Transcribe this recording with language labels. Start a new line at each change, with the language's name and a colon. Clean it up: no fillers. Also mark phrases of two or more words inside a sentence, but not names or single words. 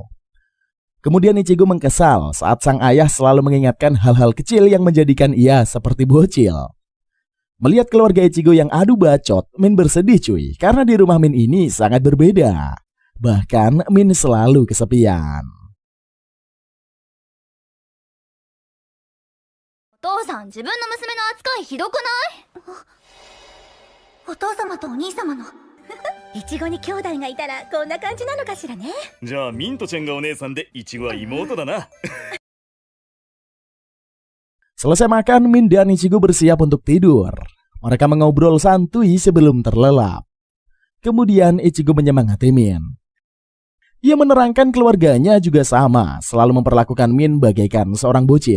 Indonesian: Kemudian Ichigo mengkesal saat sang ayah selalu mengingatkan hal-hal kecil yang menjadikan ia seperti bocil. Melihat keluarga Ichigo yang adu bacot, Min bersedih cuy, karena di rumah Min ini sangat berbeda. Bahkan Min selalu kesepian.
Japanese: お父さん、自分の娘の扱いひどくない？お父様とお兄様のいちごに兄弟がいたらこんな感じなのかしらね。じゃあミントちゃんがお姉さんでイチゴは妹だな。
Indonesian: Selesai makan, Min dan Ichigo bersiap untuk tidur. Mereka mengobrol santuy sebelum terlelap. Kemudian Ichigo menyemangati Min. Ia menerangkan keluarganya juga sama, selalu memperlakukan Min bagaikan seorang bocil.